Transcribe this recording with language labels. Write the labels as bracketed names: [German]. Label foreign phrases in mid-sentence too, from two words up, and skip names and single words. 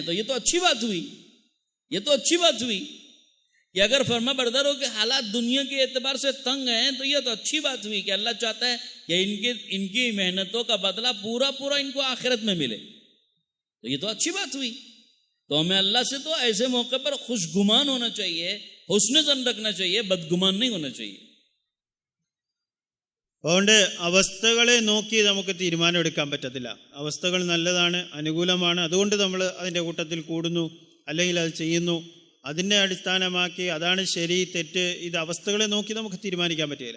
[Urdu] تو یہ تو اچھی بات ہوئی، یہ تو اچھی بات ہوئی کہ اگر فرما برداروں کے حالات دنیا کے اعتبار سے تنگ ہیں تو یہ تو اچھی بات ہوئی کہ اللہ چاہتا ہے کہ ان کی محنتوں کا بدلہ پورا پورا ان کو آخرت میں ملے، تو یہ تو اچھی بات ہوئی۔ تو ہمیں اللہ سے تو ایسے موقع پر خوش گمان ہونا چاہیے، حسن ظن رکھنا چاہیے، بدگمان نہیں ہونا چاہیے۔ [Malayalam] അതുകൊണ്ട് അവസ്ഥകളെ നോക്കി നമുക്ക് തീരുമാനമെടുക്കാൻ പറ്റത്തില്ല. അവസ്ഥകൾ നല്ലതാണ്, അനുകൂലമാണ്, അതുകൊണ്ട് നമ്മൾ അതിൻ്റെ കൂട്ടത്തിൽ കൂടുന്നു അല്ലെങ്കിൽ അത് ചെയ്യുന്നു. അതിനെ അടിസ്ഥാനമാക്കി അതാണ് ശരി തെറ്റ്, ഇത് അവസ്ഥകളെ നോക്കി നമുക്ക് തീരുമാനിക്കാൻ പറ്റുകയില്ല.